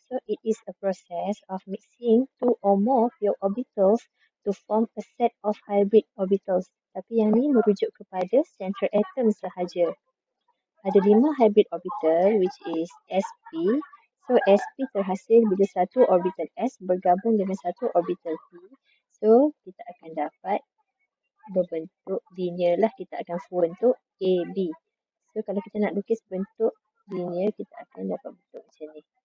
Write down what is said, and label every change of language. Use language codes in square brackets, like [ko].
[en] So it is a process of mixing two or more pure orbitals to form a set of hybrid orbitals. [ms] Tapi yang ni merujuk kepada central atom sahaja. Ada [en] 5 hybrid orbital which is sp. [ms] So sp terhasil bila satu orbital s bergabung dengan satu orbital p. So kita akan dapat berbentuk linear lah, kita akan bentuk AB. So kalau kita nak lukis bentuk linear, kita akan dapat bentuk macam ni.